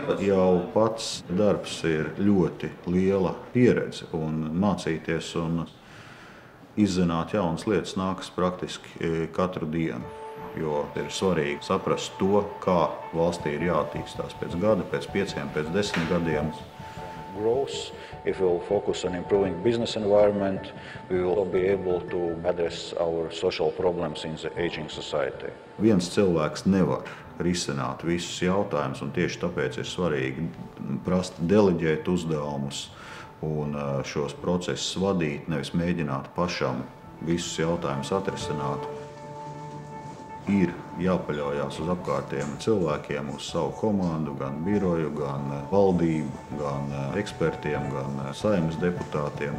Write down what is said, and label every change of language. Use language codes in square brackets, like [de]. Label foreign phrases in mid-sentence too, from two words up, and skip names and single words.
[lv] Jau pats darbs ir ļoti liela pieredze un mācīties un izzināt jaunas lietas nākas praktiski katru dienu. Jo ir svarīgi saprast to, kā valstī ir jāattīstās pēc gada, pēc 5, pēc 10 gadiem. [en] Growth, if we will focus on improving business environment, we will be able to address our social problems in the aging society. [lv] Viens cilvēks nevar risināt visus jautājumus, un tieši tāpēc ir svarīgi prast deleģēt uzdevumus un šos procesus vadīt, nevis mēģināt pašam visus jautājumus atrisināt. Ir jāpaļaujās uz apkārtējiem cilvēkiem, uz savu komandu, gan biroju, gan valdību, gan ekspertiem, gan Saeimas deputātiem.